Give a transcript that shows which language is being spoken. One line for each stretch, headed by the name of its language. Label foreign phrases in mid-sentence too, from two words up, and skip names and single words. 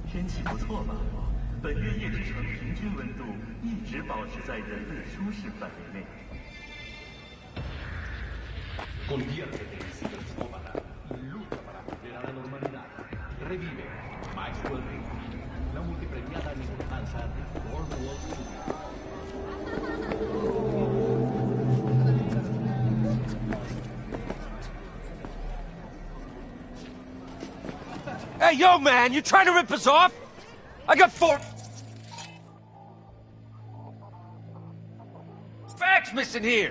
Chinese: 气不错吧？本月夜之城平均温度一直保持在人类舒适范围内。
Spanish: Conviértete en psicópata y lucha para volver a la normalidad. Revive Maxwell Reed, la multipremiada enseñanza de World Studios.
English: Hey, yo, man, you trying to rip us off? I got 4 facts missing here.